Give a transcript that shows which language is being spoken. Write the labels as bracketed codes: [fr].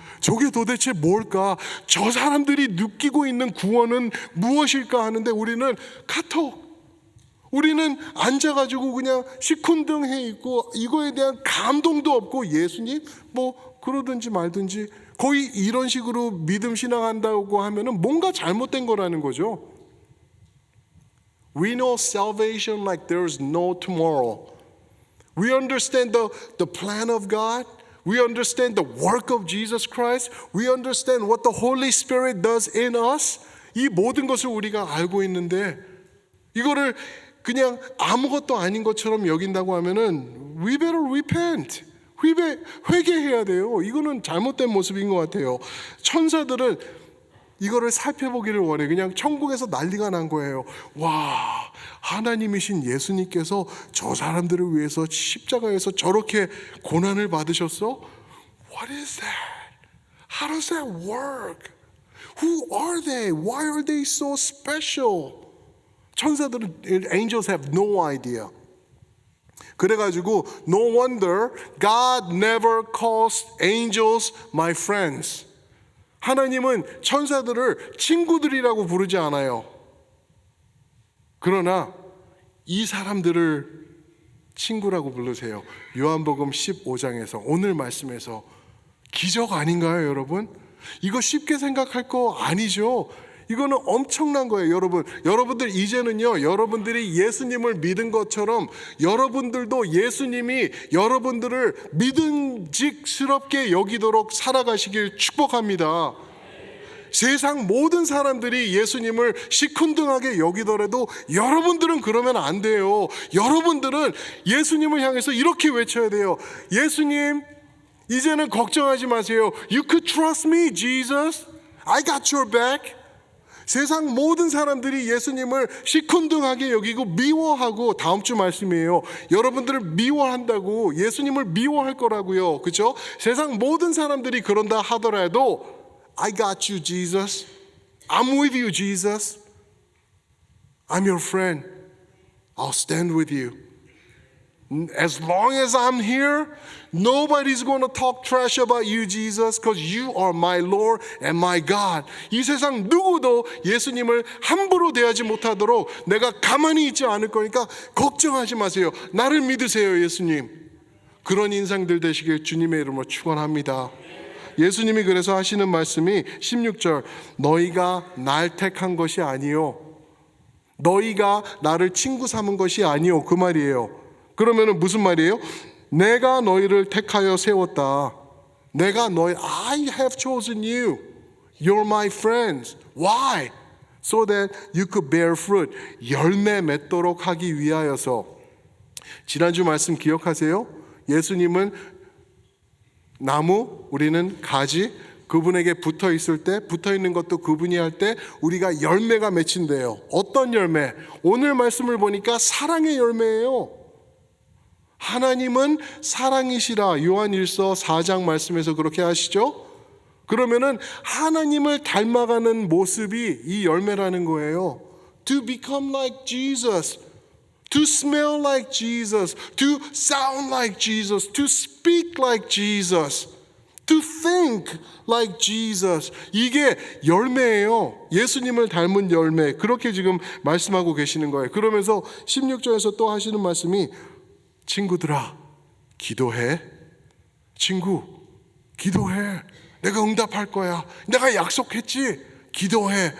[ko] 저게 도대체 뭘까? 저 사람들이 느끼고 있는 구원은 무엇일까 하는데 우리는 카톡, 우리는 앉아가지고 그냥 시큰둥해 있고 이거에 대한 감동도 없고 예수님 뭐 그러든지 말든지 거의 이런 식으로 믿음 신앙한다고 하면은 뭔가 잘못된 거라는 거죠. [en] We know salvation like there's no tomorrow. We understand the plan of God. We understand the work of Jesus Christ. We understand what the Holy Spirit does in us. [ko] 이 모든 것을 우리가 알고 있는데 이거를 그냥 아무것도 아닌 것처럼 여긴다고 하면은 [en] we better repent. [ko] 회개해야 돼요. 이거는 잘못된 모습인 것 같아요. 천사들은 이거를 살펴보기를 원해. 그냥 천국에서 난리가 난 거예요. 와, 하나님이신 예수님께서 저 사람들을 위해서 십자가에서 저렇게 고난을 받으셨어? [en] What is that? How does that work? Who are they? Why are they so special? [ko] 천사들은 [en] angels have no idea. [ko] 그래가지고 [en] no wonder God never calls angels my friends. [ko] 하나님은 천사들을 친구들이라고 부르지 않아요. 그러나 이 사람들을 친구라고 부르세요. 요한복음 15장에서 오늘 말씀에서 기적 아닌가요, 여러분? 이거 쉽게 생각할 거 아니죠. 이거는 엄청난 거예요, 여러분. 여러분들 이제는요, 여러분들이 예수님을 믿은 것처럼 여러분들도 예수님이 여러분들을 믿음직스럽게 여기도록 살아가시길 축복합니다. 세상 모든 사람들이 예수님을 시큰둥하게 여기더라도 여러분들은 그러면 안 돼요. 여러분들은 예수님을 향해서 이렇게 외쳐야 돼요. 예수님, 이제는 걱정하지 마세요. [en] You could trust me, Jesus. I got your back. [ko] 세상 모든 사람들이 예수님을 시큰둥하게 여기고 미워하고, 다음 주 말씀이에요. 여러분들을 미워한다고, 예수님을 미워할 거라고요. 그렇죠? 세상 모든 사람들이 그런다 하더라도 [en] I got you, Jesus. I'm with you, Jesus. I'm your friend. I'll stand with you. As long as I'm here, nobody's going to talk trash about you, Jesus, because you are my Lord and my God. [ko] 이 세상 누구도 예수님을 함부로 대하지 못하도록 내가 가만히 있지 않을 거니까 걱정하지 마세요. 나를 믿으세요, 예수님. 그런 인상들 되시길 주님의 이름으로 축원합니다. 예수님이 그래서 하시는 말씀이 16절, 너희가 날 택한 것이 아니요, 너희가 나를 친구 삼은 것이 아니요, 그 말이에요. 그러면은 무슨 말이에요? 내가 너희를 택하여 세웠다. 내가 [en] I have chosen you. You're my friends. Why? So that you could bear fruit. [ko] 열매 맺도록 하기 위하여서. 지난주 말씀 기억하세요? 예수님은 나무, 우리는 가지, 그분에게 붙어 있을 때, 붙어 있는 것도 그분이 할 때 우리가 열매가 맺힌대요. 어떤 열매? 오늘 말씀을 보니까 사랑의 열매예요. 하나님은 사랑이시라. 요한일서 4장 말씀에서 그렇게 하시죠. 그러면은 하나님을 닮아가는 모습이 이 열매라는 거예요. [en] To become like Jesus. To smell like Jesus, to sound like Jesus, to speak like Jesus, to think like Jesus. [ko] 이게 열매예요. 예수님을 닮은 열매. 그렇게 지금 말씀하고 계시는 거예요. 그러면서 16절에서 또 하시는 말씀이 친구들아, 기도해. 친구, 기도해. 내가 응답할 거야. 내가 약속했지. 기도해.